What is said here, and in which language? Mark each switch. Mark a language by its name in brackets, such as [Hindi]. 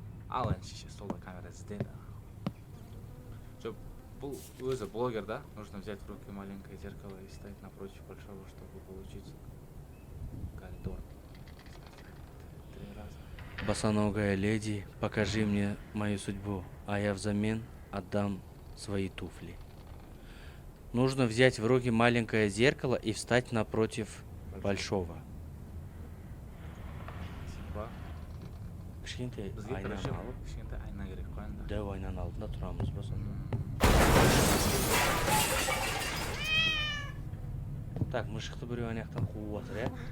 [Kazakh] Ал енді шеше, столда камера іздеді. Жоқ, бұл өзі блогер да. [Russian] Нужно взять в руки маленькое зеркало и ставить напротив большого, чтобы получить коридор. 3 раза. Босоногая леди, покажи мне мою судьбу, а я взамен отдам свои туфли. Нужно взять в руки маленькое зеркало и встать напротив большого. [Kazakh] Кішкентай айнаны алып, кішкентай айна керек қой енді. дәу айнаның алдында тұрамыз ба сонда? Так, мышықты біреу аяқтан қуып жатыр, е?